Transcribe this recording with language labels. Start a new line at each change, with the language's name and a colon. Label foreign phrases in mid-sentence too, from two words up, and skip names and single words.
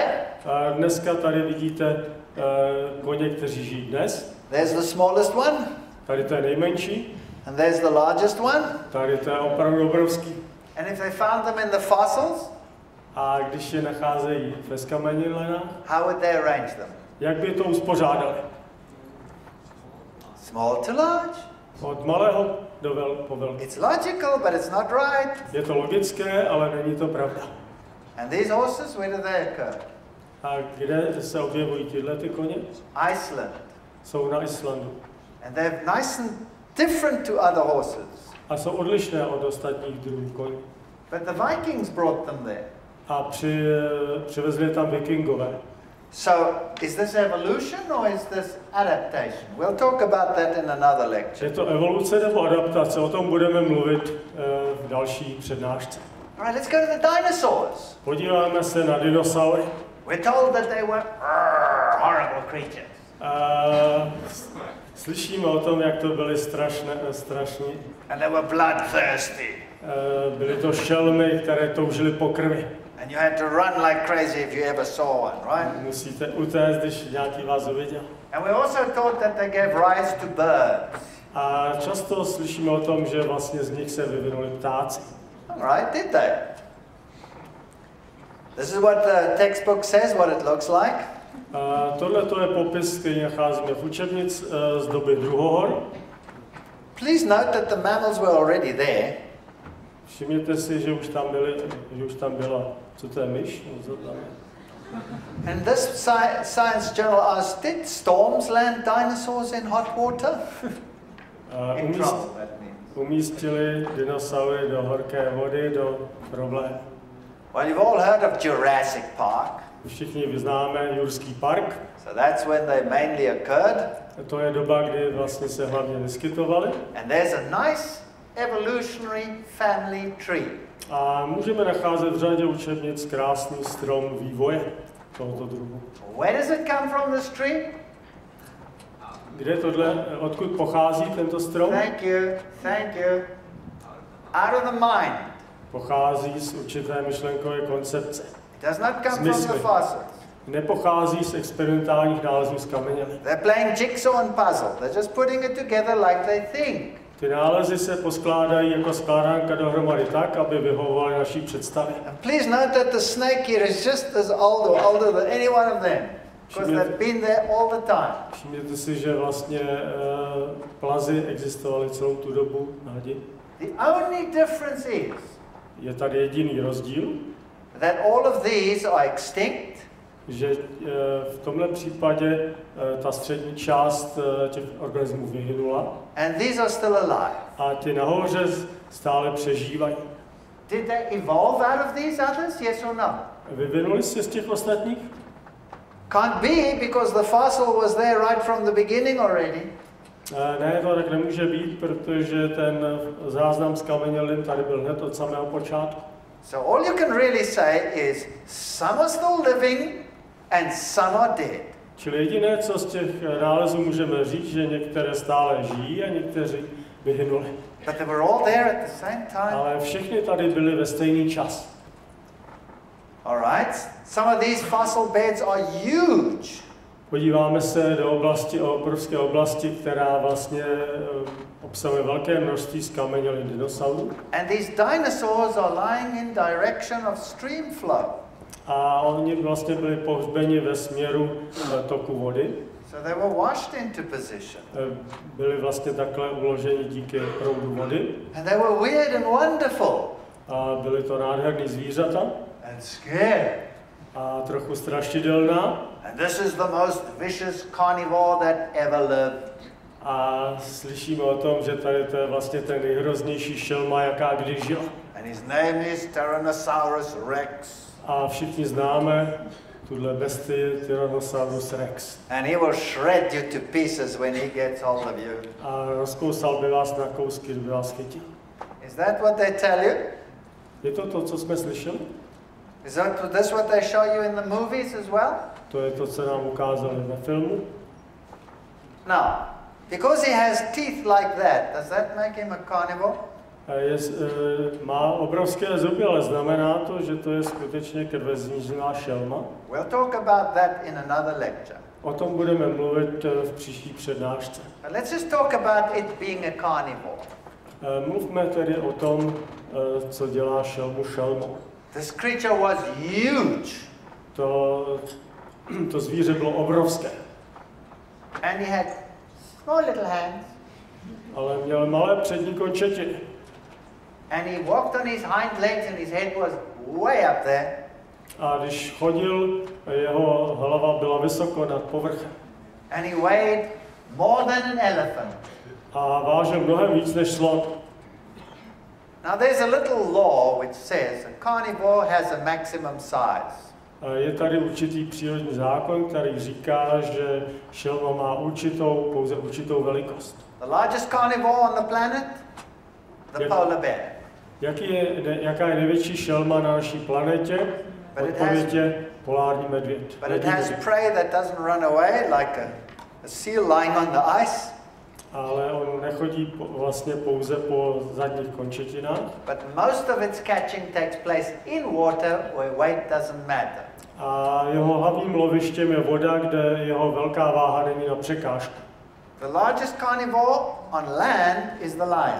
Czech: A dneska tady vidíte koně, kteří žijí dnes.
English: There's the smallest one.
Czech: Tady to je nejmenší.
English: And there's the largest one.
Czech: Tady to je opravdu obrovský.
English: And if they found them in the fossils,
Czech: a když je nacházejí ve zkamenělinách,
English: how would they arrange them?
Czech: Jak by to uspořádali?
English: Small to large.
Czech: Od malého po velký.
English: It's logical, but it's not right.
Czech: Je to logické, ale není to pravda.
English: And these horses, where do they occur?
Czech: A kde se objevují tyhle ty koně? Iceland. Jsou na Islandu.
English: And they're nice and different to other horses.
Czech: A jsou odlišné od ostatních druhů koní.
English: But the Vikings brought them there.
Czech: A přivezli tam Vikingové.
English: So, is this evolution or is this adaptation? We'll talk about that in another lecture.
Czech: Je to evoluce nebo adaptace? O tom budeme mluvit v další přednášce.
English: All right, let's go to the dinosaurs.
Czech: Podíváme se na dinosaury.
English: We're told that they were horrible creatures.
Czech: Slyšíme o tom, jak to byly strašní.
English: And they were bloodthirsty.
Czech: Byly to šelmy, které toužily po krvi.
English: And you had to run like crazy if you ever saw one, right?
Czech: Musíte utéct, když nějaký vás uviděl.
English: And we also thought that they gave rise to birds.
Czech: A často slyšíme o tom, že vlastně z nich se vyvinuli ptáci.
English: All right, did they? This is what the textbook says, what it looks like.
Czech: Tohle to je popis, který nacházíme v učebnic z doby druhohor.
English: Please note that the mammals were already there.
Czech: Všimněte si, že už tam byla, co to je myš?
English: And this science journal asked, did storms land dinosaurs in hot water? In trouble, that means.
Czech: Umístili dinosaury do horké vody, do problémů.
English: Well, you've all heard of Jurassic Park.
Czech: Všichni vyznáme Jurský park.
English: So that's when they mainly occurred.
Czech: To je doba, kdy vlastně se hlavně vyskytovaly.
English: And there's a nice evolutionary family tree.
Czech: A můžeme nacházet v řadě učebnic krásný strom vývoje tohoto druhu.
English: Where does it come from, this tree?
Czech: Odkud pochází tento strom?
English: Thank you, thank you. Out of the mind.
Czech: Pochází z určité myšlenkové koncepce.
English: It does not come from the fossils.
Czech: Nepochází z experimentálních nálezů z kamenělin.
English: They're playing jigsaw and puzzle. They're just putting it together like they think.
Czech: Ty nálezy se poskládají jako skládánka dohromady tak, aby vyhovovaly naší představě.
English: And please note that the snake here is just as older than any one of them, because they've been there all the time.
Czech: Všimněte si, že vlastně plazy existovaly celou tu dobu na hadi.
English: The only difference is
Czech: Je tady jediný rozdíl,
English: that all of these are extinct.
Czech: Že v tomhle případě ta střední část těch organismů vyhynula.
English: And these are still alive.
Czech: A ty nahoře stále přežívají.
English: Did they evolve out of these others? Yes or no?
Czech: Vyvinuli se z těch ostatních?
English: Can't be, because the fossil was there right from the beginning already.
Czech: Ne, to tak nemůže být, protože ten záznam z kamenělin tady byl hned od samého počátku.
English: So all you can really say is some are still living and some are dead.
Czech: Čili jediné, co z těch nálezů můžeme říct, že některé stále žijí a někteří vyhynuli.
English: But they were all there at the same time.
Czech: Ale všechny tady byly ve stejný čas.
English: All right. Some of these fossil beds are huge.
Czech: Podíváme se do obrovské oblasti, která vlastně obsahuje velké množství zkamenělin dinosaurů.
English: And these dinosaurs are lying in direction of stream flow.
Czech: A oni vlastně byli pohřbeni ve směru toku vody.
English: So they were washed into position.
Czech: Byli vlastně takhle uloženi díky proudu vody.
English: And they were weird and wonderful.
Czech: A byly to nádherný zvířata.
English: And scary.
Czech: A trochu strašidelná.
English: And this is the most vicious carnivore that ever lived.
Czech: A slyšíme o tom, že tady to je vlastně ten nejhroznější šelma, jaká kdy žila.
English: And his name is Tyrannosaurus Rex.
Czech: A všichni známe tuhle bestii Tyrannosaurus Rex.
English: And he will shred you to pieces when he gets hold of you.
Czech: A rozkousal by vás na kousky, kdyby vás chytil.
English: Is that what they tell you?
Czech: Je to to, co jsme slyšeli?
English: Is this what they show you in the movies as well?
Czech: To je to, co nám ukázali ve filmu.
English: Now, because he has teeth like that, does that make him a carnivore?
Czech: Má obrovské zuby, ale znamená to, že to je skutečně krveznížná šelma?
English: We'll talk about that in another lecture.
Czech: O tom budeme mluvit v příští přednášce.
English: But let's just talk about it being a carnivore.
Czech: Mluvme tedy o tom, co dělá šelmu šelmou.
English: This creature was huge.
Czech: To zvíře bylo obrovské.
English: And he had small little hands.
Czech: Ale měl malé přední končetiny.
English: And he walked on his hind legs and his head was way up there.
Czech: A když chodil, jeho hlava byla vysoko nad povrchem.
English: And he weighed more than an elephant.
Czech: A vážil mnohem víc než slon.
English: Now there's a little law which says a carnivore has a maximum size.
Czech: Je tady určitý přírodní zákon, který říká, že šelma má pouze určitou velikost.
English: The largest carnivore on the planet? The polar bear.
Czech: Jaká je největší šelma na naší planetě? Odpověď je polární medvěd.
English: But it has prey that doesn't run away like a seal lying on the ice.
Czech: Ale on nechodí vlastně pouze po zadních končetinách.
English: But most of its catching takes place in water where weight doesn't matter.
Czech: A jeho hlavním lovištěm je voda, kde jeho velká váha není na překážku.
English: The largest carnivore on land is the lion.